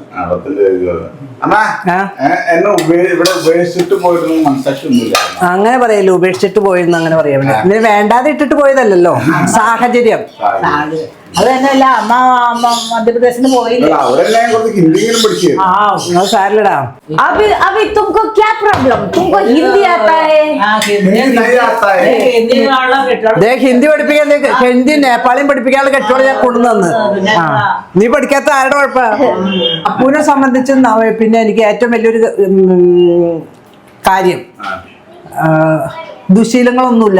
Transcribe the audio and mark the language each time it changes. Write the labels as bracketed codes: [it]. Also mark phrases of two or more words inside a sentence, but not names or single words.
[ml] അമ്മ എന്നെ ഇവിടെ ഉപേക്ഷിച്ചിട്ട് പോയിരുന്നു മനസ്സാക്ഷിയൊന്നുമില്ല. അങ്ങനെ പറയല്ലോ, ഉപേക്ഷിച്ചിട്ട് പോയെന്ന് അങ്ങനെ പറയാൻ പറ്റില്ല. വേണ്ടാതെ ഇട്ടിട്ട് പോയതല്ലല്ലോ, സാഹചര്യം. അത് തന്നെയല്ല അമ്മ മധ്യപ്രദേശിന് പോയില്ലേ. അവരെല്ലാം കുറച്ച് ഹിന്ദിയിലും പഠിച്ചു. സാരില്ലടാ. [hi] अभी तुमको क्या प्रॉब्लम? तुमको हिंदी आता है? [ml] ഹിന്ദി പഠിപ്പിക്കാൻ, ഹിന്ദി നേപ്പാളിയും പഠിപ്പിക്കാനുള്ള കെട്ടോളം ഞാൻ കൊണ്ടുവന്ന്. നീ പഠിക്കാത്ത ആരുടെ കുഴപ്പ? അപ്പൂനെ സംബന്ധിച്ച് പിന്നെ എനിക്ക് ഏറ്റവും വലിയൊരു കാര്യം ദുശീലങ്ങളൊന്നുമില്ല.